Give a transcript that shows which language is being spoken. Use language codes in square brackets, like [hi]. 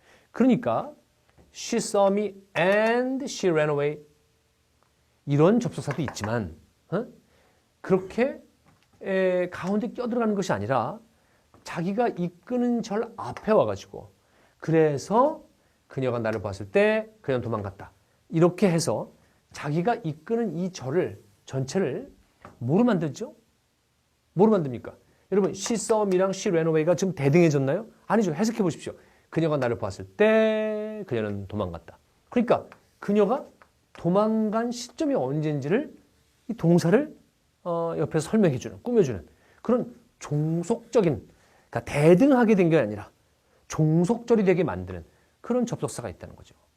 [ko] 그러니까 [en] She saw me and she ran away [ko] 이런 접속사도 있지만 그렇게 가운데 껴들어가는 것이 아니라 자기가 이끄는 절 앞에 와가지고 그래서 그녀가 나를 봤을 때 그녀는 도망갔다. 이렇게 해서 자기가 이끄는 이 절을 전체를 뭐로 만들죠? 뭐로 만듭니까? 여러분 [en] she saw me [ko] 랑 [en] she ran away [ko] 가 지금 대등해졌나요? 아니죠. 해석해 보십시오. 그녀가 나를 봤을 때 그녀는 도망갔다. 그러니까 그녀가 도망간 시점이 언제인지를 이 동사를 옆에서 설명해주는, 꾸며주는 그런 종속적인, 그러니까 대등하게 된 게 아니라 종속절이 되게 만드는 그런 접속사가 있다는 거죠.